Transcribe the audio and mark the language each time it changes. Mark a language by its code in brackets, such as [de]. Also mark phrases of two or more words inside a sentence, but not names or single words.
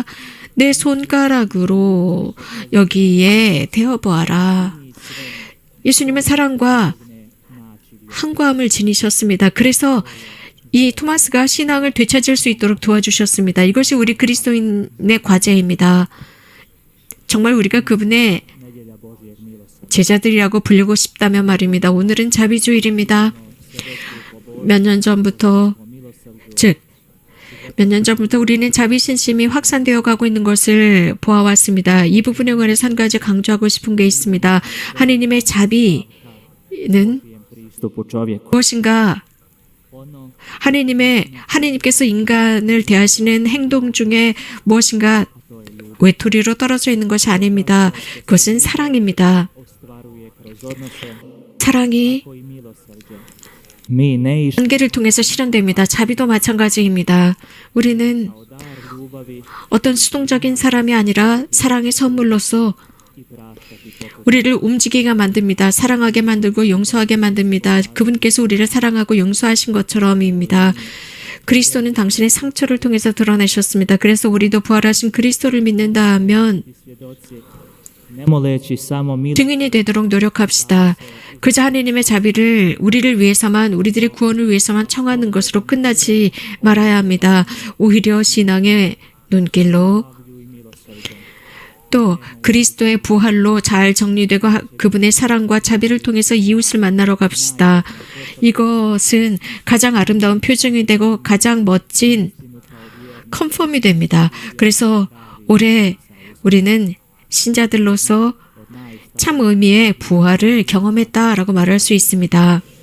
[ko] 내 손가락으로 여기에 대어보아라. 예수님은 사랑과 항구함을 지니셨습니다. 그래서 이 토마스가 신앙을 되찾을 수 있도록 도와주셨습니다. 이것이 우리 그리스도인의 과제입니다. 정말 우리가 그분의 [hr] nedjelja Božjeg milosrđa. [ko] 제자들이라고 불리고 싶다면 말입니다. 오늘은 자비주일입니다. 몇 년 전부터, 즉, 몇 년 전부터 우리는 자비신심이 확산되어 가고 있는 것을 보아왔습니다. 이 부분에 관해서 한 가지 강조하고 싶은 게 있습니다. 하느님의 자비는 [hr] Pristupu čovjeku. [ko] 무엇인가? [hr] Ono [ko] 하느님께서 인간을 대하시는 행동 중에 무엇인가 외톨이로 떨어져 있는 것이 아닙니다. 그것은 사랑입니다. [hr] ostvaruje kroz odnose [ko] 사랑이 [hr] koji milosrđe. Mi ne iš [ko] 관계를 통해서 실현됩니다. 자비도 마찬가지입니다. 우리는 [hr] kao dar ljubavi [ko] 어떤 수동적인 사람이 아니라 사랑의 선물로서 [hr] i praštati pokušati. [ko] 우리를 움직이게 만듭니다. 사랑하게 만들고 용서하게 만듭니다. 그분께서 우리를 사랑하고 용서하신 것처럼입니다. 그리스도는 당신의 상처를 통해서 드러내셨습니다. 그래서 우리도 부활하신 그리스도를 믿는다 하면 [hr] Svjedoci, ne moleći samo [ko] 증인이 되도록 노력합시다. 그저 하느님의 자비를 우리를 위해서만, 우리들의 구원을 위해서만 청하는 것으로 끝나지 말아야 합니다. 오히려 신앙의 눈길로 [hr] milosrđu i milosrđe. [ko] 또 그리스도의 부활로 잘 정리되고 그분의 사랑과 자비를 통해서 이웃을 만나러 갑시다. 이것은 가장 아름다운 표정이 되고 가장 멋진 컨펌이 됩니다. 그래서 올해 우리는 신자들로서 참 의미의 부활을 경험했다라고 말할 수 있습니다.